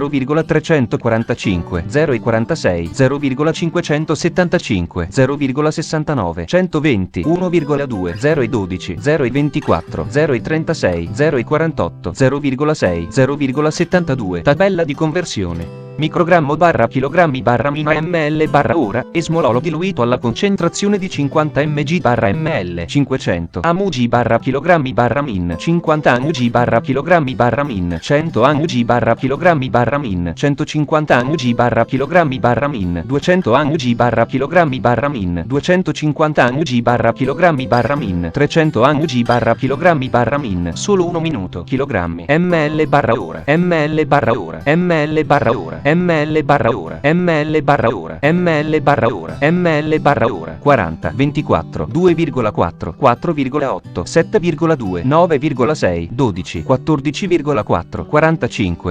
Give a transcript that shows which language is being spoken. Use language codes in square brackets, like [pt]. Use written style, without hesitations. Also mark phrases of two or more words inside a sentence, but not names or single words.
[it] 0,345, 0,46, 0,575, 0,69, 120, 1,2, 0,12, 0,24, 0,36, 0,48, 0,6, 0,72. Tabella di conversione. Microgrammo barra chilogrammi barra mina ml barra ora, esmololo diluito alla concentrazione di 50 mg barra ml, 500 mg barra chilogrammi barra min, 50 mg barra chilogrammi barra min, 100 mg barra chilogrammi barra min, 150 mg barra chilogrammi barra min, 200 mg barra chilogrammi barra min, 250 mg barra chilogrammi barra min, 300 mg barra chilogrammi barra min. Solo 1 minuto. Chilogrammi ml barra ora, ml barra ora, ml barra ora, ml barra ora, ml barra ora, ml barra ora, ml barra ora. 40, 24, 2,4, 4,8, 7,2, 9,6, 12, 14,4, 45,